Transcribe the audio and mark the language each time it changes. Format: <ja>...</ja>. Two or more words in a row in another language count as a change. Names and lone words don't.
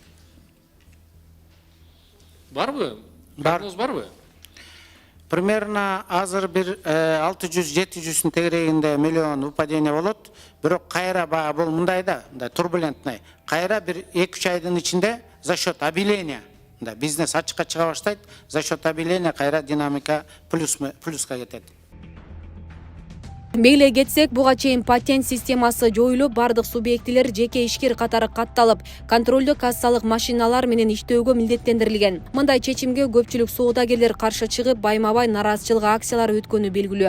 <ky>Барбы? Прогноз барбы? Примерно азыр бир 600-700 тегерегинде миллион упадение болот. Бирок кайра бул мындай да, турбулентный. Кайра бир 2-3 айдын ичинде</ky> <ru>за счет объявления,</ru> <ky>бизнес ачыкка чыга баштайт,</ky> <ru>за счет объявления</ru> <ky>кайра динамика плюска кетет. Мейле кетсек, буга чейин патент системасы жоюлуп, бардык субъектилер жеке ишкер катары катталып, контролдуу кассалык машиналар менен иштөөгө милдеттендирилген. Мындай чечимге көпчүлүк соодагерлер каршы чыгып, байма-бай нараазычылык акциялары өткөнү белгилүү.</ky>